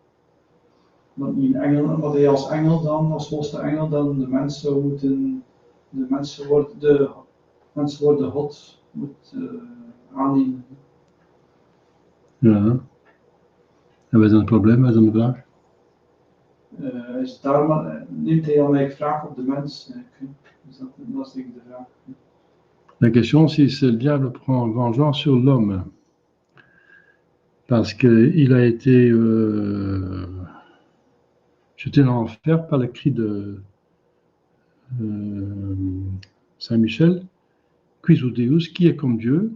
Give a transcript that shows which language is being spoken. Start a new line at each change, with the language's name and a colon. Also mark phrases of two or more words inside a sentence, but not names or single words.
Dutch: Dat hij als engel dan, als losse engel, dan de mens zou moeten, de mensen worden God moet aannemen. Ja. En wat is dan het probleem? Wat is dan de vraag? Neemt hij dan eigenlijk wraak op de mens? Dus dat is denk ik de vraag.
French: La question, c'est si le diable prend vengeance sur l'homme. Parce qu'il a été jeté dans l'enfer par le cri de Saint Michel,
Latin: Quis ut Deus,
French: qui est comme Dieu?